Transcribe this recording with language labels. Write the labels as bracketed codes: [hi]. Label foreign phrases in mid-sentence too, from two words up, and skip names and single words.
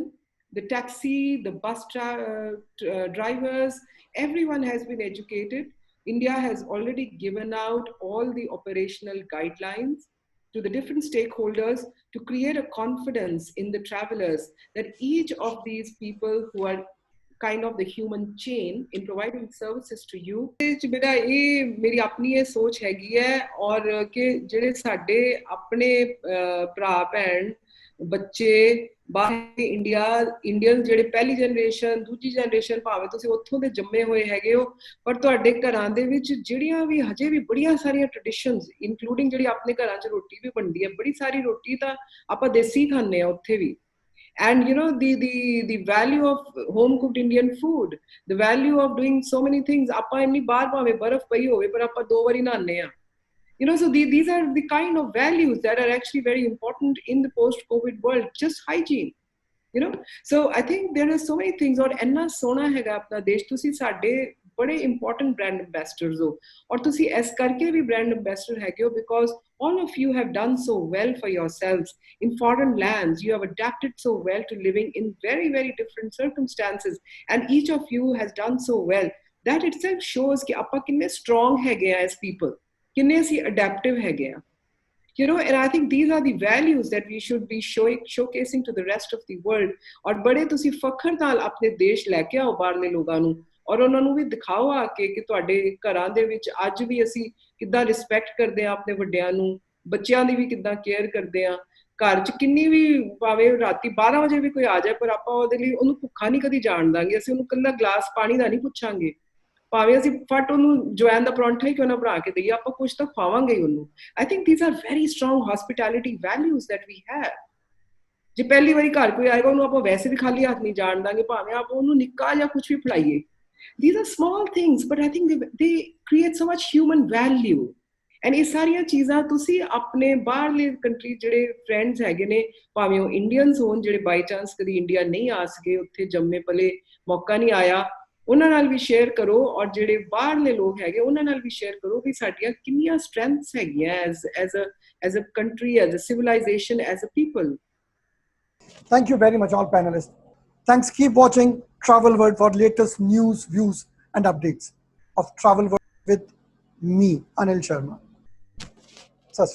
[en] The taxi, the bus drivers, everyone has been educated. India has already given out all the operational guidelines to the different stakeholders to create a confidence in the travelers that each of these people who are kind of the human chain in providing services to you. [pa] ਮੇਰਾ ਇਹ ਮੇਰੀ ਆਪਣੀ ਇਹ ਸੋਚ ਹੈਗੀ ਹੈ, ਔਰ ਕਿ ਜਿਹੜੇ ਸਾਡੇ ਆਪਣੇ ਭਰਾ ਭੈਣ ਬੱਚੇ ਬਾਹਰ ਇੰਡੀਅਨ ਜਿਹੜੇ ਪਹਿਲੀ ਜਨਰੇਸ਼ਨ, ਦੂਜੀ ਜਨਰੇਸ਼ਨ, ਭਾਵੇਂ ਤੁਸੀਂ ਉੱਥੋਂ ਦੇ ਜੰਮੇ ਹੋਏ ਹੈਗੇ ਹੋ, ਪਰ ਤੁਹਾਡੇ ਘਰਾਂ ਦੇ ਵਿੱਚ ਜਿਹੜੀਆਂ ਵੀ ਹਜੇ ਵੀ ਬੜੀਆਂ ਸਾਰੀਆਂ ਟ੍ਰੈਡੀਸ਼ਨਸ, ਇਨਕਲੂਡਿੰਗ ਜਿਹੜੀ ਆਪਣੇ ਘਰਾਂ 'ਚ ਰੋਟੀ ਵੀ ਬਣਦੀ ਹੈ, ਬੜੀ ਸਾਰੀ ਰੋਟੀ ਤਾਂ ਆਪਾਂ ਦੇਸੀ ਖਾਂਦੇ ਆ ਉੱਥੇ ਵੀ. [en] And the value of home cooked Indian food, the value of doing so many things. [pa] ਆਪਾਂ ਇੰਨੀ ਬਾਰ ਭਾਵੇਂ ਬਰਫ਼ ਪਈ ਹੋਵੇ, ਪਰ ਆਪਾਂ ਦੋ ਵਾਰੀ ਨਹਾਉਣੇ ਆਂ. [en] So these are the kind of values that are actually very important in the post-COVID world. Just hygiene, So I think there are so many things. [pa] ਔਰ ਇੰਨਾ ਸੋਹਣਾ ਹੈਗਾ ਆਪਣਾ ਦੇਸ਼. ਤੁਸੀਂ ਸਾਡੇ ਬੜੇ ਇੰਪੋਰਟੈਂਟ [en] brand ambassadors [pa] ਹੋ, ਔਰ ਤੁਸੀਂ ਇਸ ਕਰਕੇ ਵੀ [en] brand ambassador [pa] ਹੈਗੇ ਹੋ, [en] because all of you have done so well for yourselves in foreign lands. You have adapted so well to living in very, very different circumstances, and each of you has done so well. That itself shows [pa] ਕਿ ਆਪਾਂ ਕਿੰਨੇ ਸਟਰੋਂਗ ਹੈਗੇ [en] as people, [pa] ਕਿੰਨੇ ਸੀ ਅਡੈਪਟਿਵ ਹੈਗੇ. [en] And I think these are the values that we should be showcasing to the rest of the world. [pa] ਔਰ ਬੜੇ ਤੁਸੀਂ ਫ਼ਖ਼ਰ ਨਾਲ ਆਪਣੇ ਦੇਸ਼ ਲੈ ਕੇ ਆਓ ਬਾਹਰਲੇ ਲੋਕਾਂ ਨੂੰ, ਔਰ ਉਹਨਾਂ ਨੂੰ ਵੀ ਦਿਖਾਓ ਆ ਕੇ ਕਿ ਤੁਹਾਡੇ ਘਰਾਂ ਦੇ ਵਿੱਚ ਅੱਜ ਵੀ ਅਸੀਂ ਕਿੱਦਾਂ ਰਿਸਪੈਕਟ ਕਰਦੇ ਆ ਆਪਣੇ ਵੱਡਿਆਂ ਨੂੰ, ਬੱਚਿਆਂ ਦੀ ਵੀ ਕਿੱਦਾਂ ਕੇਅਰ ਕਰਦੇ ਆ, ਘਰ 'ਚ ਕਿੰਨੀ ਵੀ ਭਾਵੇਂ ਰਾਤੀ 12 ਵਜੇ ਵੀ ਕੋਈ ਆ ਜਾਏ, ਪਰ ਆਪਾਂ ਉਹਦੇ ਲਈ ਉਹਨੂੰ ਭੁੱਖਾ ਨਹੀਂ ਕਦੀ ਜਾਣ ਦਾਂਗੇ, ਅਸੀਂ ਉਹਨੂੰ ਇਕੱਲਾ ਗਲਾਸ ਪਾਣੀ ਦਾ ਨਹੀਂ ਪੁੱਛਾਂਗੇ, ਭਾਵੇਂ ਅਸੀਂ ਫਟ ਉਹਨੂੰ ਜਵੈਨ ਦਾ ਪਰੌਂਠਾ ਹੀ ਕਿਉਂ ਨਾ ਬਣਾ ਕੇ ਦਈਏ, ਆਪਾਂ ਕੁਝ ਤਾਂ ਖਵਾਵਾਂਗੇ ਹੀ ਉਹਨੂੰ. [en] I think these are very strong hospitality values that we have. [pa] ਜੇ ਪਹਿਲੀ ਵਾਰੀ ਘਰ ਕੋਈ ਆਏਗਾ ਉਹਨੂੰ ਆਪਾਂ ਵੈਸੇ ਵੀ ਖਾਲੀ ਹੱਥ ਨਹੀਂ ਜਾਣ ਦਾਂਗੇ, ਭਾਵੇਂ ਆਪਾਂ ਉਹਨੂੰ ਨਿੱਕਾ ਜਾਂ ਕੁਝ ਵੀ ਫੜਾਈਏ. [en] These are small things, but I think they create so much human value. [pa] And ਇਹ ਸਾਰੀਆਂ ਚੀਜ਼ਾਂ ਤੁਸੀਂ ਆਪਣੇ ਬਾਹਰਲੇ ਕੰਟਰੀ ਜਿਹੜੇ ਫਰੈਂਡਸ ਹੈਗੇ ਨੇ, ਭਾਵੇਂ ਉਹ ਇੰਡੀਅਨਸ ਹੋਣ ਜਿਹੜੇ [en] by chance [pa] ਕਦੀ ਇੰਡੀਆ ਨਹੀਂ ਆ ਸਕੇ, ਉੱਥੇ ਜੰਮੇ ਪਲੇ ਮੌਕਾ ਨਹੀਂ ਆਇਆ, ਉਹਨਾਂ ਨਾਲ ਵੀ ਸ਼ੇਅਰ ਕਰੋ, ਔਰ ਜਿਹੜੇ ਬਾਹਰਲੇ ਲੋਕ ਹੈਗੇ ਉਹਨਾਂ ਨਾਲ ਵੀ ਸ਼ੇਅਰ ਕਰੋ ਵੀ ਸਾਡੀਆਂ ਕਿੰਨੀਆਂ ਸਟਰੈਂਥਸ ਹੈਗੀਆਂ [en] as a country, as a civilization, as a people. Thank you very much, all panelists. Thanks. Keep watching Travel World for latest news, views, and updates of Travel World with me, Anil Sharma. [pa] ਸਤ ਸ੍ਰੀ ਅਕਾਲ.